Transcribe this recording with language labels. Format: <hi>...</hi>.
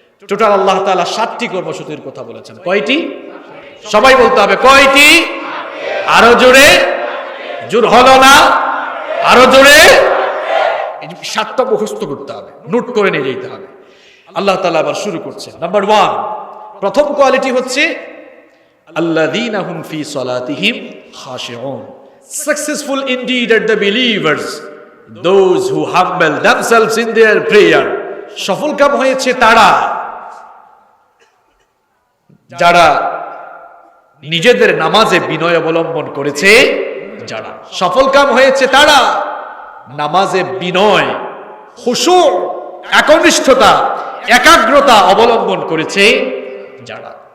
<bn>Total আল্লাহ তাআলা 7টি কর্মসূচির কথা বলেছেন। কয়টি? সবাই বলতে হবে, কয়টি? আরো জোরে, জোর হলো না, আরো জোরে। এই 7টা মুখস্থ করতে হবে, নোট করে নিয়ে যেতে হবে। আল্লাহ তাআলা আবার শুরু করছেন। নাম্বার 1, প্রথম কোয়ালিটি হচ্ছে</bn> <ar>আল্লাযীনা হুম ফি সালাতিহিম খাশিউন।</ar> <en>Successful indeed are the believers, those who humble themselves in their prayer.</en> <bn>সফলকাম হয়েছে তারা যারা নিজেদের নামাজে বিনয় অবলম্বন করেছে, যারা সফলকাম হয়েছে তারা নামাজে বিনয়, খুশু, একনিষ্ঠতা, একাগ্রতা অবলম্বন করেছে যারা।</bn>